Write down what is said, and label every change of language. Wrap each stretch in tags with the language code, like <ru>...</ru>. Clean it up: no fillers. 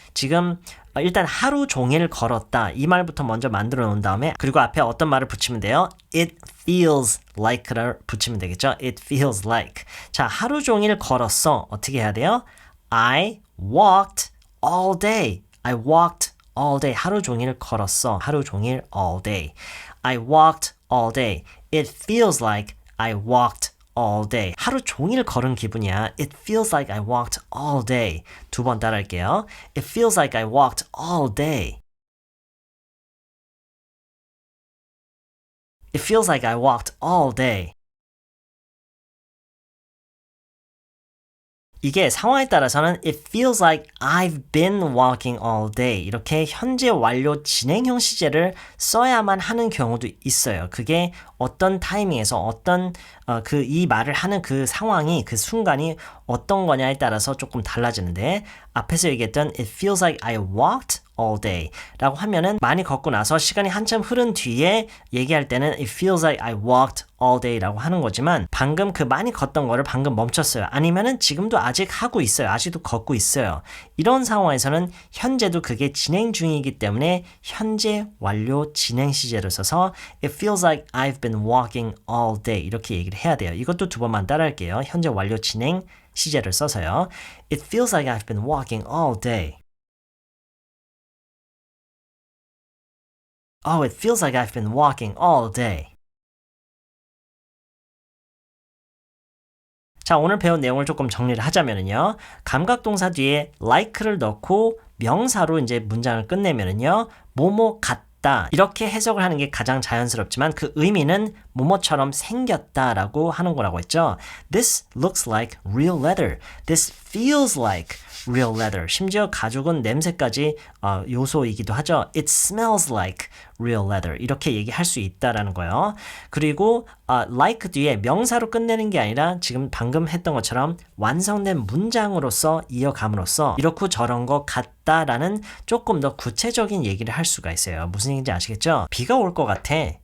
<ko>지금 일단 하루 종일 걸었다. 이 말부터 먼저 만들어 놓은 다음에 그리고 앞에 어떤 말을 붙이면 돼요?</ko> <en>It feels like</en> <ko>를 붙이면 되겠죠.</ko> <en>It feels like.</en> <ko>자, 하루 종일 걸었어. 어떻게 해야 돼요?</ko> <en>I walked all day. I walked all day.</en> <ko>하루 종일 걸었어. 하루 종일</ko> <en>all day. I walked all day. It feels like I walked all day.</en> <ko>하루 종일 걸은 기분이야.</ko> <en>It feels like I walked all day.</en> <ko>두 번 따라할게요.</ko> <en>It feels like I walked all day. It feels like I walked all day.</en> <ko>이게 상황에 따라서는</ko> <en>It feels like I've been walking all day.</en> <ko>이렇게 현재 완료 진행형 시제를 써야만 하는 경우도 있어요. 그게 어떤 타이밍에서 어떤 이 말을 하는 그 상황이 그 순간이 어떤 거냐에 따라서 조금 달라지는데 앞에서 얘기했던</ko> <en>It feels like I walked all day</en> <ko>라고 하면은 많이 걷고 나서 시간이 한참 흐른 뒤에 얘기할 때는 It feels like I walked all day 라고 하는 거지만 방금 그 많이 걷던 거를 방금 멈췄어요. 아니면은 지금도 아직 하고 있어요. 아직도 걷고 있어요. 이런 상황에서는 현재도 그게 진행 중이기 때문에 현재 완료 진행 시제를 써서</ko> <en>It feels like I've been walking all day</en> <ko>이렇게 얘기를 해야 돼요. 이것도 두 번만 따라할게요. 현재 완료 진행 시제를 써서요.</ko> <en>It feels like I've been walking all day. Oh, it feels like I've been walking all day.</en> <ko>자, 오늘 배운 내용을 조금 정리를 하자면은요. 감각동사 뒤에 like를 넣고 명사로 이제 문장을 끝내면은요. 뭐뭐 같다. 이렇게 해석을 하는 게 가장 자연스럽지만 그 의미는 뭐뭐처럼 생겼다라고 하는 거라고 했죠.</ko> <en>This looks like real leather. This feels like real leather.</en> <ko>심지어 가죽은 냄새까지 요소이기도 하죠.</ko> <en>It smells like real leather.</en> <ko>이렇게 얘기할 수 있다라는 거예요. 그리고 like 뒤에 명사로 끝내는 게 아니라 지금 방금 했던 것처럼 완성된 문장으로서 이어감으로써 이렇고 저런 것 같다라는 조금 더 구체적인 얘기를 할 수가 있어요. 무슨 얘기인지 아시겠죠? 비가 올 것 같아.</ko>